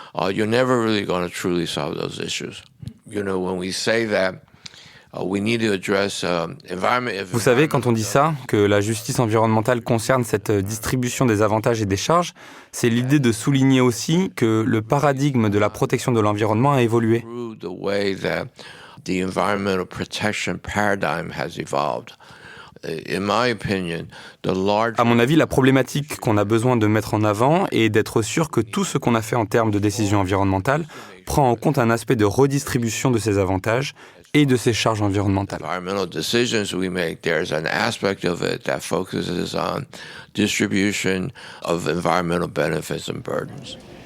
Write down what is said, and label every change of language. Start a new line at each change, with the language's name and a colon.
English: You're never really going to truly solve those issues. You know, when we say that, we need to address environment.
French: Vous savez, quand on dit ça, que la justice environnementale concerne cette distribution des avantages et des charges, c'est l'idée de souligner aussi que le paradigme de la protection de l'environnement a évolué.
English: The way that the environmental protection paradigm has evolved.
French: À mon avis, la problématique qu'on a besoin de mettre en avant est d'être sûr que tout ce qu'on a fait en termes de décisions environnementales prend en compte un aspect de redistribution de ces avantages et de ces charges environnementales.
English: Environmental decisions we make, there's an aspect of it that focuses on distribution of environmental benefits and burdens.